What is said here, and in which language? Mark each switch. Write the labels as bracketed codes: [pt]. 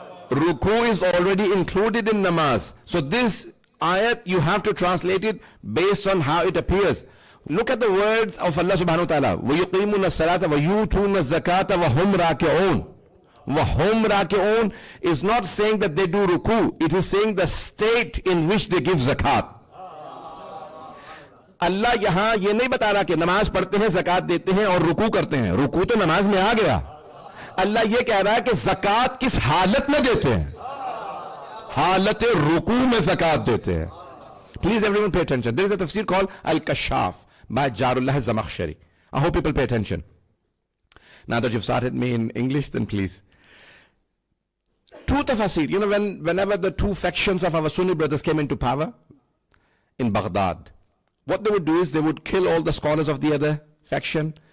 [en] Ruku is already included in namaz. So this ayat, you have to translate it based on how it appears. Look at the words of Allah subhanahu wa ta'ala. [ar] وَيُقِيمُونَ الصَّلَاةَ وَيُؤْتُونَ الزَّكَاةَ وَهُمْ رَاكِعُونَ. وَهُمْ رَاكِعُونَ [en] is not saying that they do ruku. It is saying the state in which they give zakat. [ur] اللہ یہاں یہ نہیں بتا رہا کہ نماز پڑھتے ہیں، زکات دیتے ہیں اور رکوع کرتے ہیں. رکوع تو نماز میں آ گیا. اللہ یہ کہہ رہا ہے کہ زکات کس حالت میں دیتے ہیں؟ حالت رکوع میں زکات دیتے ہیں. [en] Please everyone pay attention. There is a tafsir called Al-Kashaf by Jarullah Zamakhshari. I hope people pay attention. Now that you've started me in English, then please. Two tafsir. You know, whenever the two factions of our Sunni brothers came into power in Baghdad, what they would do is they would kill all the scholars of the other faction.